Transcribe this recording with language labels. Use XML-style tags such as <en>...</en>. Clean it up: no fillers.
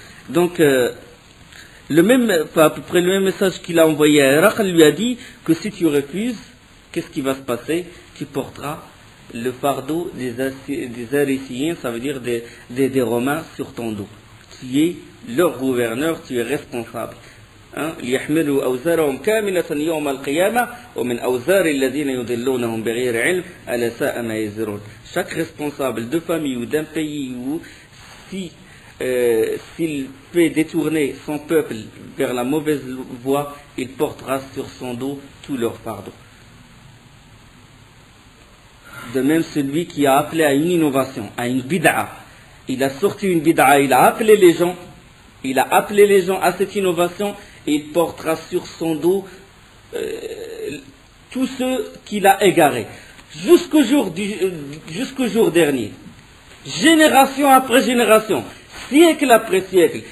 <fr>Donc, à peu près le même message qu'il a envoyé à Héracl lui a dit que si tu refuses, qu'est-ce qui va se passer? Tu porteras le fardeau des Aréciens, ça veut dire des Romains, sur ton dos. Tu es leur gouverneur, tu es responsable.</fr> <ar>ليحملوا أوزارهم كاملة يوم القيامة ومن أوزار الذين يضلونهم بغير علم ألا ساء ما يزرون.</ar> <fr>Chaque responsable de famille ou d'un pays, ou s'il fait détourner son peuple vers la mauvaise voie, il portera sur son dos tout leur fardeau. De même, celui qui a appelé à une innovation, à une bid'a, il a sorti une bid'a, il a appelé les gens à cette innovation, et il portera sur son dos tous ceux qu'il a égarés, jusqu'au jour dernier, génération après génération, siècle après siècle.</fr>